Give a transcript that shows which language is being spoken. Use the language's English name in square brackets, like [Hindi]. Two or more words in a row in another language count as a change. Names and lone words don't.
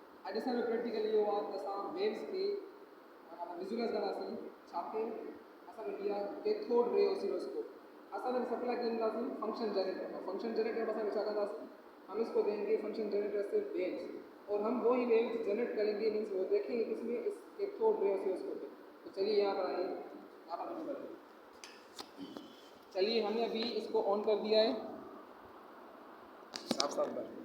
[Sindhi] अॼु प्रैक्टिकली हुआ त असां वेव्स खे विजुअलाइज़ कंदासीं छाते असांखे दिया [English] cathode ray oscilloscope [Sindhi] असां सप्लाई कंदासीं [English] function generator [Sindhi] और [English] function generator [Sindhi] में असां छा कंदासीं [Hindi] हम इसको देंगे फंक्शन जनरेटर से वेव्स और हम वही वेव्स जनरेट करेंगे मीन्स वो देखेंगे किसमें इस कैथोड रे ऑसिलोस्कोप पे। तो चलिए यहाँ पर आइए आप शुरू करें। चलिए हमने अभी इसको ऑन कर दिया है साफ साफ कर।